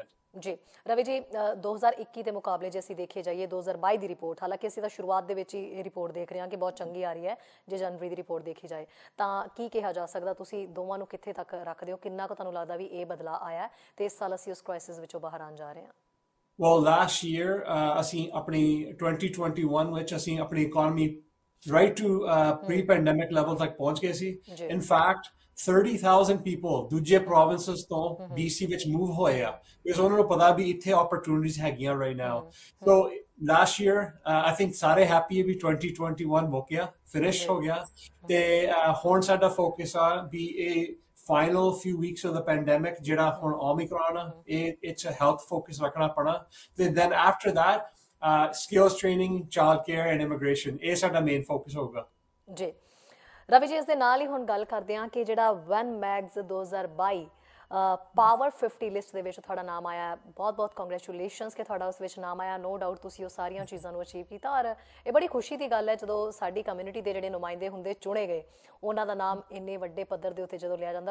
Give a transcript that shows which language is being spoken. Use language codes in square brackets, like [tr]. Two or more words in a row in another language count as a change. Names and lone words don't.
[pa] ਜੀ ਰਵੀ ਜੀ 2021 ਦੇ ਮੁਕਾਬਲੇ ਜੇ ਅਸੀਂ ਦੇਖੇ ਜਾਈਏ 2022 ਦੀ ਰਿਪੋਰਟ ਹਾਲਾਂਕਿ ਅਸੀਂ ਤਾਂ ਸ਼ੁਰੂਆਤ ਦੇ ਵਿੱਚ ਹੀ ਇਹ ਰਿਪੋਰਟ ਦੇਖ ਰਹੇ ਹਾਂ ਕਿ ਬਹੁਤ ਚੰਗੀ ਆ ਰਹੀ ਹੈ ਜੇ ਜਨਵਰੀ ਦੀ ਰਿਪੋਰਟ ਦੇਖੀ ਜਾਏ ਤਾਂ ਕੀ ਕਿਹਾ ਜਾ ਸਕਦਾ ਤੁਸੀਂ ਦੋਵਾਂ ਨੂੰ ਕਿੱਥੇ ਤੱਕ ਰੱਖਦੇ ਹੋ ਕਿੰਨਾ ਕੁ ਤੁਹਾਨੂੰ ਲੱਗਦਾ ਵੀ ਇਹ ਬਦਲਾਅ ਆਇਆ ਤੇ ਇਸ ਸਾਲ ਅਸੀਂ ਉਸ ਕ੍ਰਾਈਸਿਸ ਵਿੱਚੋਂ ਬਾਹਰ ਆਉਣ ਜਾ ਰਹੇ ਹਾਂ [en] Well, last year [pa] ਅਸੀਂ ਆਪਣੀ 2021 ਵਿੱਚ ਅਸੀਂ ਆਪਣੀ ਇਕਨੋਮੀ [en] right to pre-pandemic level [pa] ਤੱਕ ਪਹੁੰਚ ਗਏ ਸੀ. ਜੀ [en] In fact, 30,000 people [pa] ਦੂਜੇ provinces ਤੋਂ BC ਵਿੱਚ move ਹੋਏ ਆ because ਉਹਨਾਂ ਨੂੰ ਪਤਾ ਵੀ ਇੱਥੇ opportunities ਹੈਗੀਆਂ [en] right now. So last year, I think [pa] ਸਾਰੇ happy ਹੈ ਵੀ 2021 ਮੁੱਕ ਗਿਆ, finish ਜੀ ਹੋ ਗਿਆ ਤੇ ਹੁਣ ਸਾਡਾ focus ਆ ਵੀ ਇਹ [en] final few weeks of the pandemic [pa] ਜਿਹੜਾ ਹੁਣ Omicron ਆ ਇਹ [en] it's a health focus [pa] ਰੱਖਣਾ ਪੈਣਾ ਤੇ [en] then after that skills training, childcare and immigration [pa] ਇਹ ਸਾਡਾ [en] main focus [pa] ਹੋਊਗਾ ਜੀ ਰਵੀ ਜੀ। ਇਸ ਦੇ ਨਾਲ ਹੀ ਹੁਣ ਗੱਲ ਕਰਦੇ ਹਾਂ ਕਿ ਜਿਹੜਾ ਵਨ ਮੈਗਜ਼ 2022 ਪਾਵਰ 50 ਲਿਸਟ ਦੇ ਵਿੱਚ ਤੁਹਾਡਾ ਨਾਮ ਆਇਆ, ਬਹੁਤ ਬਹੁਤ ਕੰਗ੍ਰੈਚੁਲੇਸ਼ਨਸ ਕਿ ਤੁਹਾਡਾ ਉਸ ਵਿੱਚ ਨਾਮ ਆਇਆ। [en] no doubt [pa] ਤੁਸੀਂ ਉਹ ਸਾਰੀਆਂ ਚੀਜ਼ਾਂ ਨੂੰ ਅਚੀਵ ਕੀਤਾ ਔਰ ਇਹ ਬੜੀ ਖੁਸ਼ੀ ਦੀ ਗੱਲ ਹੈ ਜਦੋਂ ਸਾਡੀ ਕਮਿਊਨਿਟੀ ਦੇ ਜਿਹੜੇ ਨੁਮਾਇੰਦੇ ਹੁੰਦੇ ਚੁਣੇ ਗਏ ਉਹਨਾਂ ਦਾ ਨਾਮ ਇੰਨੇ ਵੱਡੇ ਪੱਧਰ ਦੇ ਉੱਤੇ ਜਦੋਂ ਲਿਆ ਜਾਂਦਾ।